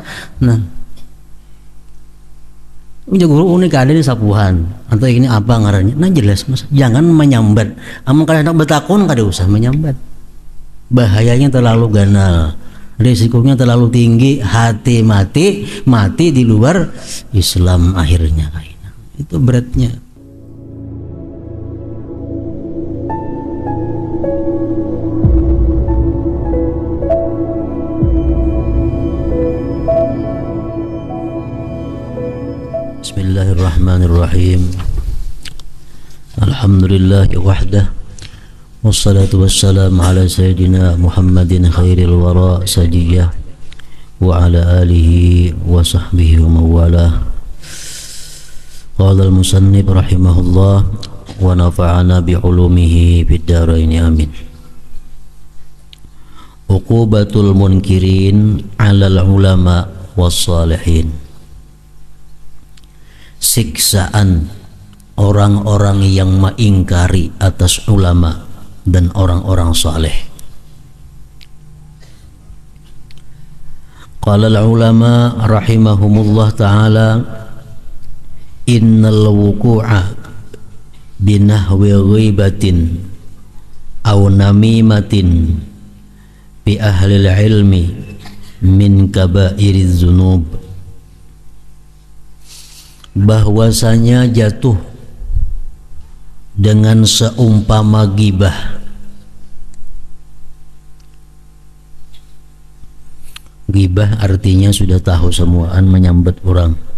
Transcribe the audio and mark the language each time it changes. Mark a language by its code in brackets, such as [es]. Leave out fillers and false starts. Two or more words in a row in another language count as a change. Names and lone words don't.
[bjn] Nah, ini guru unik ada di sapuhan atau ini apa ngarannya? Nah jelas mas, jangan menyambat. Amun kada hendak bertakun kada usah menyambat. [id] Bahayanya terlalu ganal, risikonya terlalu tinggi, hati mati di luar Islam akhirnya kayaknya. Itu beratnya. [ar] بسم الله الرحمن الرحيم. الحمد لله وحده. والصلاة والسلام على سيدنا محمد خير الورى سجية وعلى آله وصحبه وموالاه. قال المصنف رحمه الله ونفعنا بعلومه في الدارين آمين. عقوبة المنكرين على العلماء والصالحين. [id] Siksaan orang-orang yang mengingkari atas ulama dan orang-orang saleh. [ar] قال العلماء رحمهم الله تعالى إن الوقوع بنحو غيبة أو نميمة بأهل العلم من كبائر الذنوب, [id] bahwasanya jatuh dengan seumpama gibah. Gibah artinya sudah tahu semuaan menyambat orang.